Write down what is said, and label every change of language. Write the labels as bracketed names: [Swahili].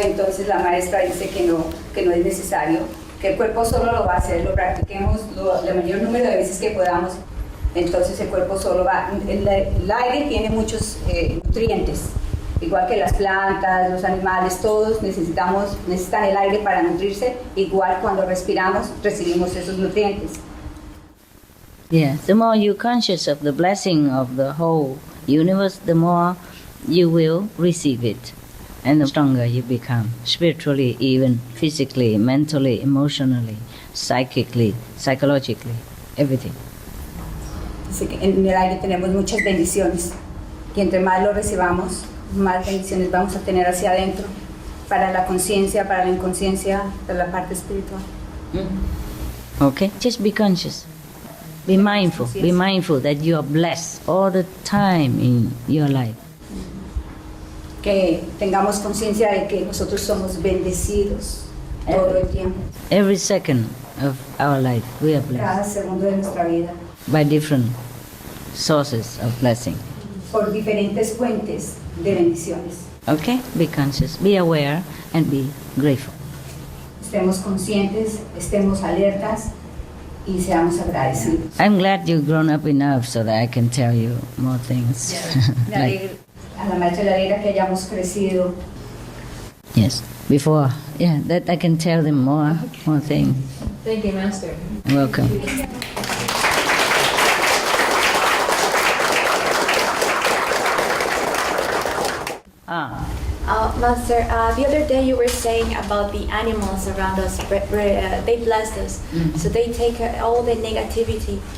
[Spanish] Entonces la maestra dice que no es necesario, que el cuerpo solo lo va a hacer, lo practiquemos el mayor número de veces que podamos. Entonces el cuerpo solo va. El aire tiene muchos nutrientes, igual que las plantas, los animales, todos necesitan el aire para nutrirse. Igual cuando respiramos recibimos esos nutrientes. [English] Yeah, the more you're conscious of the blessing of the whole universe, the more you will receive it, and the stronger you become, spiritually, even physically, mentally, emotionally, psychically, psychologically, everything. [Spanish] Así que en el aire tenemos muchas bendiciones y entre más lo recibamos, más bendiciones vamos a tener hacia adentro, para la conciencia, para la inconsciencia, para la parte espiritual. [English] Okay, just be conscious. Be mindful. Be mindful that you are blessed all the time in your life. [Spanish] Que tengamos conciencia de que nosotros somos bendecidos todo el tiempo. [English] Every second of our life, we are blessed. [Spanish] Cada segundo de nuestra vida. [English] By different sources of blessing. [Spanish] Por diferentes fuentes de bendiciones. [English] Okay, be conscious, be aware, and be grateful. [Spanish] Estemos conscientes, estemos alertas y seamos agradecidos. [English] I'm glad you've grown up enough so that I can tell you more things. Yeah. [Spanish] A la maestra le alegra que hayamos crecido. [English] Yes, before, that I can tell them more things. Thank you, Master. Welcome. Master, the other day you were saying about the animals around us, they bless us, so they take all the negativity.